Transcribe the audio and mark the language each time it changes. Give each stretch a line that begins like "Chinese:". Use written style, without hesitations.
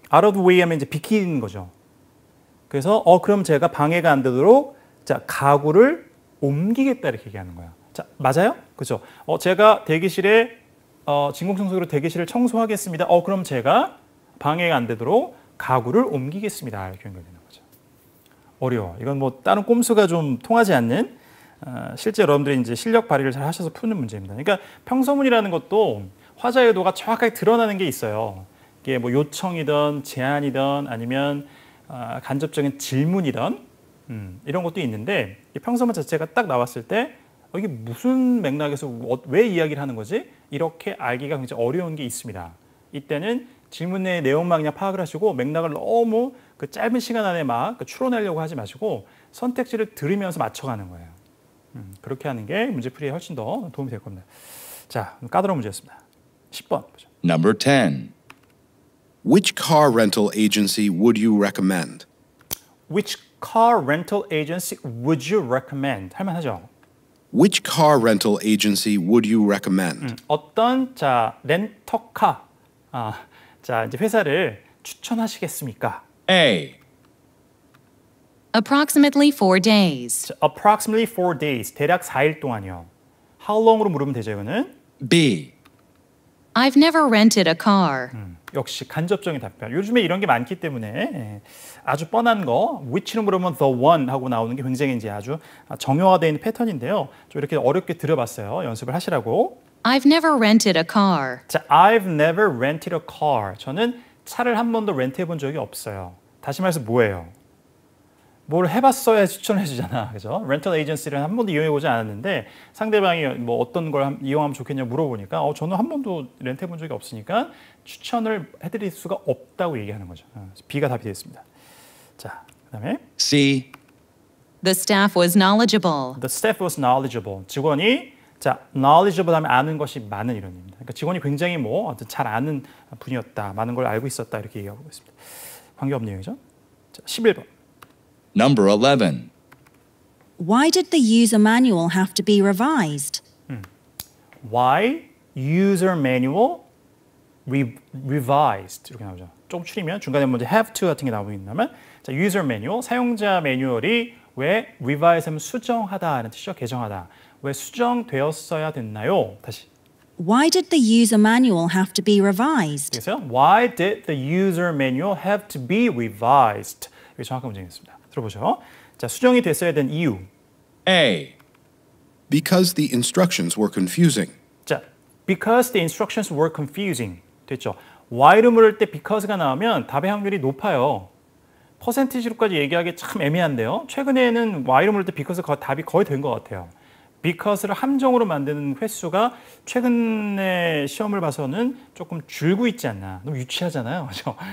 English: out of the way
Korean: 하면 이제 비키는 거죠. 그래서 그럼 제가 방해가 안 되도록 자, 가구를 옮기겠다 이렇게 얘기하는 거야. 자, 맞아요? 그죠? 제가 대기실에 진공청소기로 대기실을 청소하겠습니다. 그럼 제가 방해가 안 되도록 가구를 옮기겠습니다. 이렇게 연결되는 거죠. 어려워. 이건 뭐 다른 꼼수가 좀 통하지 않는 실제 여러분들이 이제 실력 발휘를 잘 하셔서 푸는 문제입니다. 그러니까 평서문이라는 것도 화자 의도가 정확하게 드러나는 게 있어요. 이게 뭐 요청이든 제안이든 아니면 간접적인 질문이든 이런 것도 있는데 이 평서문 자체가 딱 나왔을 때 이게 무슨 맥락에서 왜 이야기를 하는 거지? 이렇게 알기가 굉장히 어려운 게 있습니다. 이때는 질문의 내용만 그냥 파악을 하시고 맥락을 너무 그 짧은 시간 안에 막 추론하려고 하지 마시고 선택지를 들으면서 맞춰가는 거예요. 그렇게 하는 게 문제풀이에 훨씬 더 도움이 될 겁니다. 자, 까다로운 문제였습니다. 10번 보죠.
English: Number 10. Which car rental agency would you recommend? Which car rental agency would you recommend?
Korean: 할만하죠?
English: Which car rental agency would you recommend?
Korean: 어떤 자 렌터카 자 이제 회사를 추천하시겠습니까?
English: A. Approximately 4 days.
Korean: 자,
English: approximately 4 days
Korean: 대략 4일 동안이요.
English: How long
Korean: 으로 물으면 되죠 이거는?
English: B. I've never rented a car.
Korean: 역시 간접적인 답변. 요즘에 이런 게 많기 때문에 아주 뻔한 거 which로 물으면
English: the one
Korean: 하고 나오는 게 굉장히 이제 아주 정형화되어 있는 패턴인데요. 좀 이렇게 어렵게 들어봤어요. 연습을 하시라고.
English: I've never rented a car. 자, I've never rented a car.
Korean: 저는 차를 한 번도 렌트해 본 적이 없어요. 다시 말해서 뭐예요? 뭘 해봤어야 추천해 주잖아, 그죠? 렌털 에이전시를 한 번도 이용해 보지 않았는데 상대방이 뭐 어떤 걸 이용하면 좋겠냐 물어보니까 저는 한 번도 렌트해 본 적이 없으니까 추천을 해드릴 수가 없다고 얘기하는 거죠. B가 답이 되겠습니다. 자, 그다음에
English: C. The staff was knowledgeable. The staff was knowledgeable.
Korean: 직원이 자, knowledgeable 하면 아는 것이 많은 이론입니다. 그러니까 직원이 굉장히 뭐 잘 아는 분이었다, 많은 걸 알고 있었다 이렇게 얘기하고 있습니다. 관계없는 얘기죠. 자, 11번.
English: Number 11. Why did the user manual have to be revised? Why user manual revised
Korean: 이렇게 나오죠. 조금 줄이면 중간에 먼저
English: have to
Korean: 같은 게 나오겠다면 자,
English: user manual
Korean: 사용자 매뉴얼이 왜 revise 하면 수정하다라는 뜻이죠. 개정하다. 왜 수정되었어야 됐나요? 다시.
English: Why did the user manual have to be revised?
Korean: 그래서요.
English: Why did the user manual have to be revised?
Korean: 이게 정확한 문제겠습니다. 들어보죠. 자, 수정이 됐어야 된 이유.
English: A. Because the instructions were confusing. 자, because the instructions were confusing.
Korean: 됐죠. why를 물을 때 because가 나오면 답의 확률이 높아요. 퍼센티지로까지 얘기하기 참 애매한데요. 최근에는 y를 물을 때 because가 답이 거의 된 것 같아요. because를 함정으로 만드는 횟수가 최근에 시험을 봐서는 조금 줄고 있지 않나. 너무 유치하잖아요. 그렇죠?